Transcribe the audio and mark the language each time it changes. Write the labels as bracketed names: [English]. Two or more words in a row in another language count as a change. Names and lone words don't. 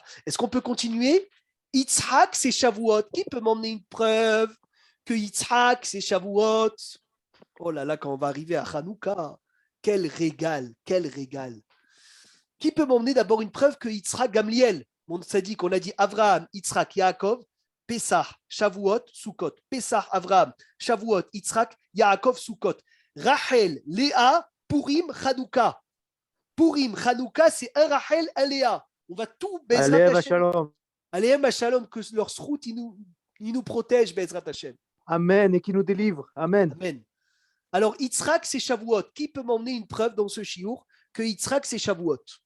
[French] Est-ce qu'on peut continuer? Yitzhak, c'est Shavuot. Qui peut m'emmener une preuve que Yitzhak, c'est Shavuot? Oh là là, quand on va arriver à Hanouka, quel régal. Qui peut m'emmener d'abord une preuve que Yitzhak, Gamliel? On a dit Avraham, Yitzhak, Yaakov, Pessah, Shavuot, Sukkot. Pessah, Avraham, Shavuot, Yitzhak, Yaakov, Sukkot. Rachel, Léa, Purim, Hanouka. Purim, Hanouka, c'est un Rachel, un Léa. On va tout [Hebrew] בעזרת השם. עליהם שלום, [French] que leur srout, il nous protège, [Hebrew] בעזרת השם. [French] Amen, et qui nous délivre. Amen. Alors, Yitzhak, c'est Shavuot. Qui peut m'emmener une preuve dans ce shiur que Yitzhak, c'est Shavuot?